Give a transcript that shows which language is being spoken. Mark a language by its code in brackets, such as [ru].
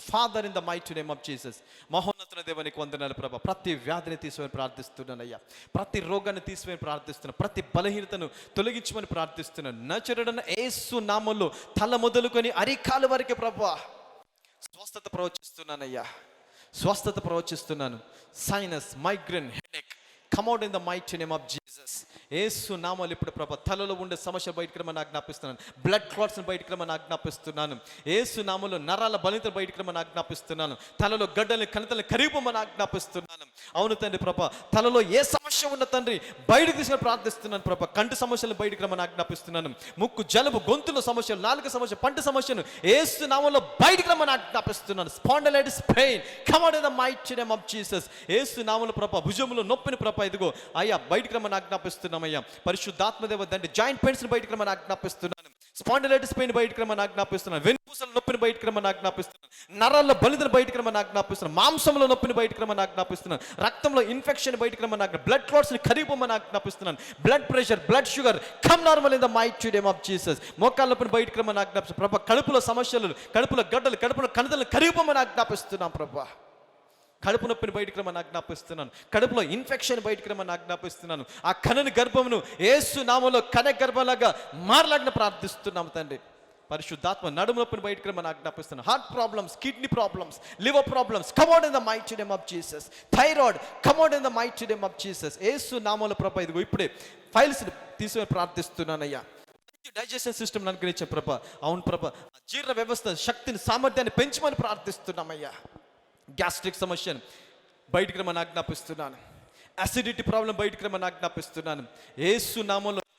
[en] Father, in the mighty name of Jesus, [te] మహోన్నతుల దేవ నీకు వందనాలు ప్రభా. ప్రతి వ్యాధిని తీసివేయని ప్రార్థిస్తున్నానయ్యా. ప్రతి రోగాన్ని తీసివేయని ప్రార్థిస్తున్నాను. ప్రతి బలహీనతను తొలగించమని ప్రార్థిస్తున్నాను. నజరేయుడైన యేసు నామములో తల మొదలుకొని అరికాల వరకే ప్రభా స్వస్థత ప్రవచిస్తున్నానయ్యా. స్వస్థత ప్రవచిస్తున్నాను. [en] Sinus, migraine, headache come out in the mighty name of Jesus. [te] యేసు నామములో ఇప్పుడు ప్రభా తలలో ఉండే సమస్య బయటికి రమ్మని ఆజ్ఞాపిస్తున్నాను. బ్లడ్ క్లాట్స్ని బయటికి రమ్మని ఆజ్ఞాపిస్తున్నాను. యేసు నామములో నరాల బలితలు బయటికి రమ్మని ఆజ్ఞాపిస్తున్నాను. తలలో గడ్డల్ని, కణితల్ని కరిగిపోమని ఆజ్ఞాపిస్తున్నాను. అవును తండ్రి ప్రభా, తలలో ఏ సమస్య ఉన్న తండ్రి బయటకు తీసుకొని ప్రార్థిస్తున్నాను ప్రభా. కంటి సమస్యలను బయటికి రమ్మని ఆజ్ఞాపిస్తున్నాను. ముక్కు, జలుబు, గొంతుల సమస్యలు, నాలుక సమస్య, పంట సమస్యను యేసు నామములో బయటికి రమ్మని ఆజ్ఞాపిస్తున్నాను. [en] Spondylitis pain come out in the mighty name of Jesus. [te] యేసు నామములో ప్రభా భుజములో నొప్పిని ప్రభా ఇదిగో అయ్యా బయటికి రమ్మని ఆజ్ఞాపిస్తున్నామయ్యా. పరిశుద్ధాత్మదేవ తండ్రి జాయింట్ పెయిన్స్ బయటికి రమ్మని ఆజ్ఞాపిస్తున్నాను. స్పాండిలైటిస్ పెయిన్ బయటికి రమ్మని ఆజ్ఞాపిస్తున్నాను. వెన్నుపూసల నొప్పిని బయటికి రమ్మని ఆజ్ఞాపిస్తున్నాను. నరాల్లో బలితను బయటికి రమ్మని ఆజ్ఞాపిస్తున్నాను. మాంసంలో నొప్పిని బయటికి రమ్మని ఆజ్ఞాపిస్తున్నాను. రక్తంలో ఇన్ఫెక్షన్ బయటికి రమ్మని blood క్లాట్స్ని కరిగిపోమని ఆజ్ఞాపిస్తున్నాను. [en] Blood pressure, blood sugar come normal in the mighty name of Jesus. [te] మోకాళ్ళ నొప్పిని బయటికి రమ్మని ఆజ్ఞాపిస్తున్నాను ప్రభా. కడుపులో సమస్యలు, కడుపులో గడ్డలు, కడుపులో కణితలను కరిగిపోమని ఆజ్ఞాపిస్తున్నాం ప్రభా. కడుపు నొప్పిని బయటికి రమ్మని ఆజ్ఞాపిస్తున్నాను. కడుపులో ఇన్ఫెక్షన్ బయటికి రమ్మని ఆజ్ఞాపిస్తున్నాను. ఆ కణని గర్భమును యేసు నామములో కణ గర్భంలాగా మారలాగిన ప్రార్థిస్తున్నాము తండ్రి. పరిశుద్ధాత్మ నడుము నొప్పిని బయటికి రమ్మని ఆజ్ఞాపిస్తున్నాను. [en] Heart problems, kidney problems, liver problems come out in the mighty name of Jesus. Thyroid come out in the mighty name of Jesus. [te] యేసు నామములో ప్రభా ఇదిగో ఇప్పుడే ఫైల్స్ తీసుకొని ప్రార్థిస్తున్నానయ్యా. డైజెషన్ సిస్టమ్ అనుగ్రహించే ప్రభా. అవును ప్రభా, జీర్ణ వ్యవస్థ శక్తిని, సామర్థ్యాన్ని పెంచమని ప్రార్థిస్తున్నామయ్యా. గ్యాస్ట్రిక్ సమస్యను బయటికి రమ్మని ఆజ్ఞాపిస్తున్నాను. అసిడిటీ ప్రాబ్లం బయటికి రమ్మని ఆజ్ఞాపిస్తున్నాను. యేసు నామములో